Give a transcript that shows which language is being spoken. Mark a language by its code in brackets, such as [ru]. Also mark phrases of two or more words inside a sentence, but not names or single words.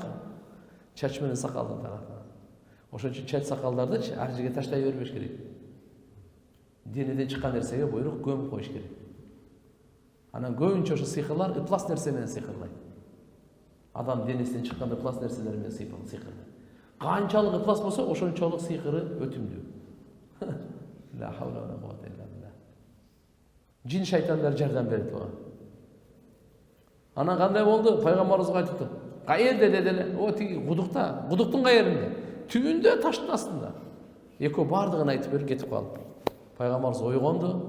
[ky] Чач менен сакалдын таракы. Ошон үчүн чач сакалдарды ар жерге таштай бербеш керек. Денеден чыккан нерсеге буйрук көмүп коюш керек. Анан көбүнчө ошо сыйкырлар ыплас нерсе менен сыйкырлайт. Адам денесинен чыккан ыплас нерселер менен сыйкырлайт. Канчалык ыплас болсо, ошончолук сыйкыры өтүмдүү. [ar] لا حول ولا قوة إلا بالله. [ky] Жин шайтандар жардам берет буга. Анан кандай болду? Пайгамбарыбызга айтыпты. Каерде деди эле? Тиги кудукта. Кудуктун каеринде? Түбүндө, таштын астында. Экөө бардыгын айтып берип кетип калды. Пайгамбарыбыз ойгонду.